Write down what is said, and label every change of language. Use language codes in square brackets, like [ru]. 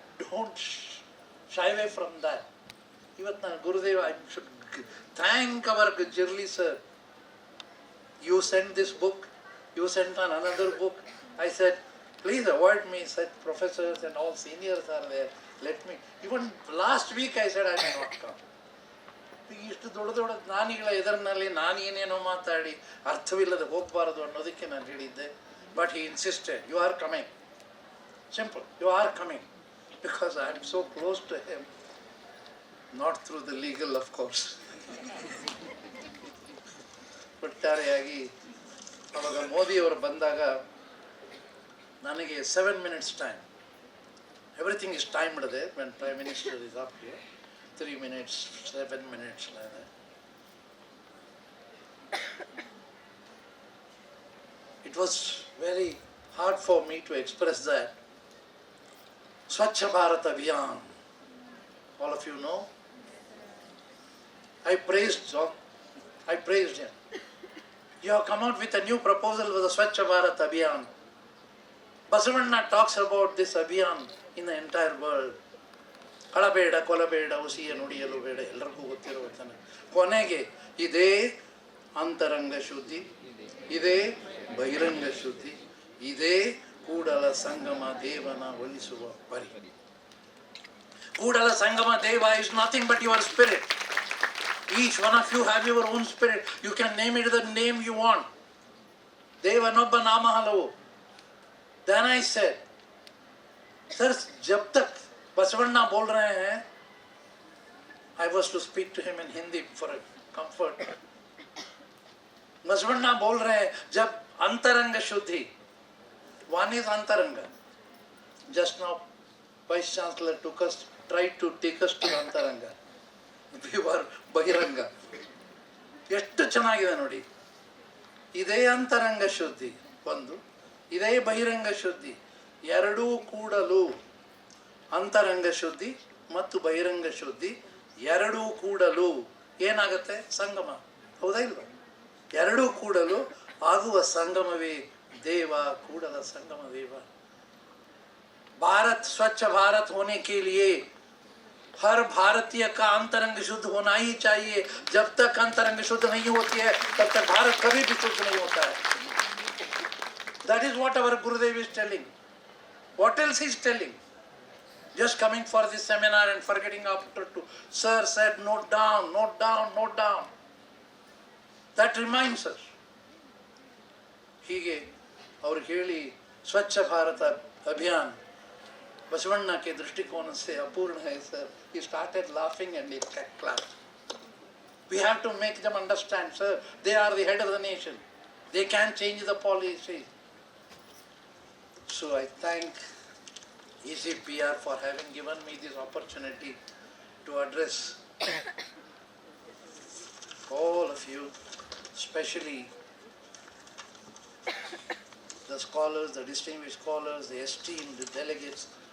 [en] Don't shy away from that. Even Gurudev, I should thank our Zirali sir. You sent this book, you sent another book. I said, please avoid me, such professors and all seniors are there. Let me. Even last week I said I may not come. [kn] ಇಷ್ಟು ದೊಡ್ಡ ದೊಡ್ಡ ಜ್ಞಾನಿಗಳ ಎದುರಿನಲ್ಲಿ ನಾನು ಏನೇನೋ ಮಾತಾಡಿ ಅರ್ಥವಿಲ್ಲದೆ ಹೋಗಬಾರದು ಅನ್ನೋದಕ್ಕೆ ನಾನು ಹೇಳಿದ್ದೆ. [en] But he insisted, you are coming, simple, you are coming, because I am so close to him, not through the legal of course. [kn] ಒಟ್ಟಾರೆಯಾಗಿ ಅವಾಗ ಮೋದಿಯವರು ಬಂದಾಗ ನನಗೆ 7 minutes time, [en] everything is time [kn] ಇಡದೆ. [en] When prime minister is up here 3 minutes, 7 minutes like that. It was very hard for me to express that. Swachh Bharat Abhiyan, all of you know. I praised him. You have come out with a new proposal for the Swachh Bharat Abhiyan. Basavanna talks about this Abhiyan in the entire world. [kn] ಕಳಬೇಡ, ಕೊಲಬೇಡ, ಹುಸಿಯ ನುಡಿಯಲು ಬೇಡ, ಎಲ್ಲರಿಗೂ ಗೊತ್ತಿರುತ್ತಾನೆ. ಕೊನೆಗೆ ಇದೇ ಅಂತರಂಗ ಶುದ್ಧಿ, ಇದೇ ಬಹಿರಂಗ ಶುದ್ಧಿ, ಇದೇ ಕೂಡಲ ಸಂಗಮ ದೇವನ ಒಲಿಸುವ ಪರಿ. [en] Kudala Sangama Deva is nothing but your spirit. Each one of you have your own spirit. You can name it the name you want. [kn] ದೇವನೊಬ್ಬ ನಾಮ ಹಲವು. [en] Then I said, sir, [hi] जब तक बसवन्ना बोल रहे हैं, [en] I was to speak to him in Hindi for a comfort. [hi] Basavanna बोल रहे हैं, जब अंतरंग शुद्धि, [en] one is [hi] अंतरंग. [en] Just now, Vice Chancellor tried to take us to अंतरंग. We were ಬಹಿರಂಗ. [kn] ಎಷ್ಟು ಚೆನ್ನಾಗಿದೆ ನೋಡಿ. ಇದೇ ಅಂತರಂಗ ಶುದ್ಧಿ ಒಂದು, ಇದೇ ಬಹಿರಂಗ ಶುದ್ಧಿ ಎರಡೂ ಕೂಡಲು. ಅಂತರಂಗ ಶುದ್ಧಿ ಮತ್ತು ಬಹಿರಂಗ ಶುದ್ಧಿ ಎರಡೂ ಕೂಡಲು ಏನಾಗುತ್ತೆ? ಸಂಗಮ. ಹೌದಾ ಇಲ್ವಾ? ಎರಡೂ ಕೂಡಲು ಆಗುವ ಸಂಗಮವೇ ದೇವ, ಕೂಡಲ ಸಂಗಮ ದೇವ. [hi] भारत स्वच्छ भारत होने के लिए हर भारतीय का अंतरंग शुद्ध होना ही चाहिए. जब तक अंतरंग शुद्ध नहीं होती है तब तक भारत कभी भी शुद्ध नहीं होता है. [en] That is what our Gurudev is telling. What else he is telling? Just coming for this seminar and forgetting after to. Sir said, note down, note down, note down. That reminds us. [kn] ಹೀಗೆ ಅವ್ರು ಹೇಳಿ ಸ್ವಚ್ಛ ಭಾರತ ಅಭಿಯಾನ್ [hi] बसवन्ना के दृष्टिकोण से अपूर्ण है sir. [en] He started laughing and he clapped. We have to make them understand, sir. They are the head of the nation. They can change the policy. So I thank ACPR for having given me this opportunity to address all of you, especially the scholars, the distinguished scholars, the esteemed delegates.